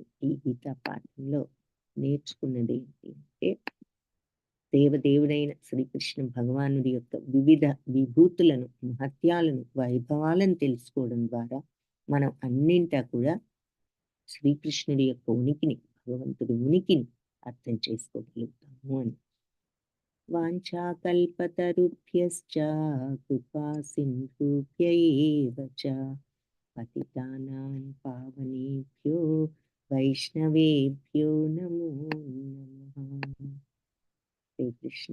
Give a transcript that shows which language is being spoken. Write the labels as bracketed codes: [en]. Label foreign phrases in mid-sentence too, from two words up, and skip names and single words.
[te] ఈ గీతా పాఠంలో నేర్చుకున్నది ఏంటి అంటే, దేవదేవుడైన శ్రీకృష్ణ భగవానుడి యొక్క వివిధ విభూతులను, మహత్యాలను, వైభవాలను తెలుసుకోవడం ద్వారా మనం అన్నింటా కూడా శ్రీకృష్ణుడి యొక్క ఉనికిని, భగవంతుడి ఉనికిని అర్థం చేసుకోగలుగుతాము అని. [sa] వాంఛాకల్పతరుభ్యశ్చ కృపా సింధుభ్య ఏవ చ పతితానాం పావనేభ్యో వైష్ణవేభ్యో నమో నమః. శ్రీకృష్ణ.